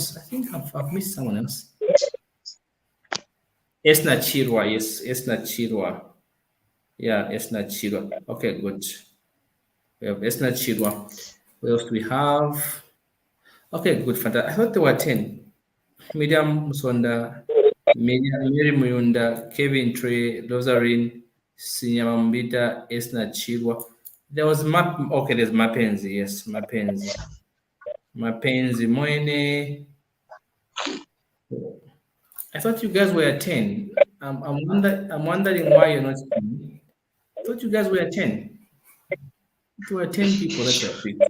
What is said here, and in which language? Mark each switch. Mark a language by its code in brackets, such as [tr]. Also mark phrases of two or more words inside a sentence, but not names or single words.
[en] I think I've missed someone else. Esna Chirwa. Yes, Esna Chirwa. Yeah, Esna Chirwa. Okay, good. We have Esna Chirwa. What else do we have? Okay, good. Fantastic. I thought there were 10. Miriam Musonda, Mary Muyunda, Kevin Trey, Lozarin, Sinyama Mbita, Esna Chirwa. There was okay, there's Mapenzi. Yes, Mapenzi Moine. I thought you guys were 10. I'm wondering why you're not 10. I thought you guys were 10. There were 10 people that were picked.